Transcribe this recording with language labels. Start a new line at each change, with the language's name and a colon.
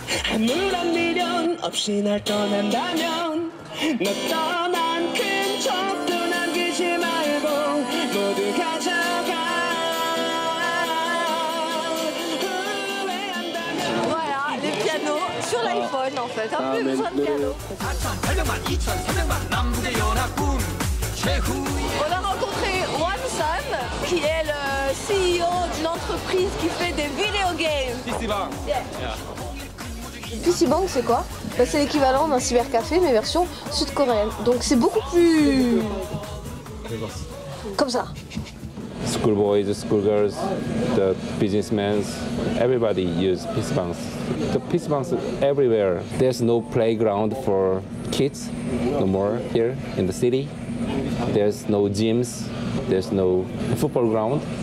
Korean: 아무런 미련 없이 날 떠난다면 너 떠난 큰 척도 남기지 말고 모두 가져가.
French: Voilà, les pianos sur l'iPhone en fait, un peu besoin de piano. On a rencontré Won-sun, qui est le CEO d'une entreprise qui fait des video games. PCBank. Yeah. PCBank, c'est quoi? C'est l'équivalent d'un cybercafé mais version sud-coréenne. Donc c'est beaucoup plus... comme ça.
English: Schoolboys, schoolgirls, the businessmen, everybody use PCBanks. The PCBanks everywhere. There's no playground for kids no more here in the city. There's no gyms, there's no football ground.